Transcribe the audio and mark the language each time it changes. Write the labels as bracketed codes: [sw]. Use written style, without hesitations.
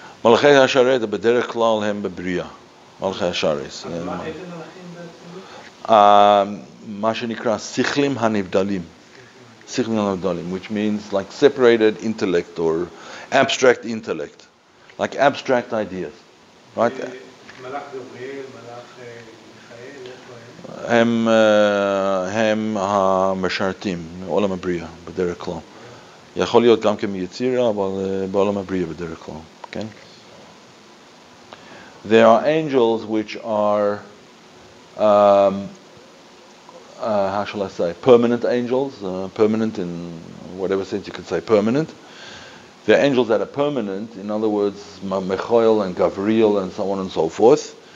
[he] Malachei hasharet b'derech klal hem b'bria. Malachei hasharet. מה איזה מלאכים באצילות? מה שנקרא sichlim hanivdalim. Sichlim hanivdalim, [en] which means like separated intellect or abstract intellect, like abstract ideas, right? [he] מלאך גבריאל, מלאך מיכאל, איפה הם המשרתים מעולם הבריאה בדרך כלל. יכול להיות גם כמיצירה, אבל בעולם הבריאה בדרך כלל, כן? [en] There are angels which are, how shall I say, permanent angels, permanent in whatever sense you could say permanent. There are angels that are permanent, in other words, Michael and Gabriel and so on and so forth.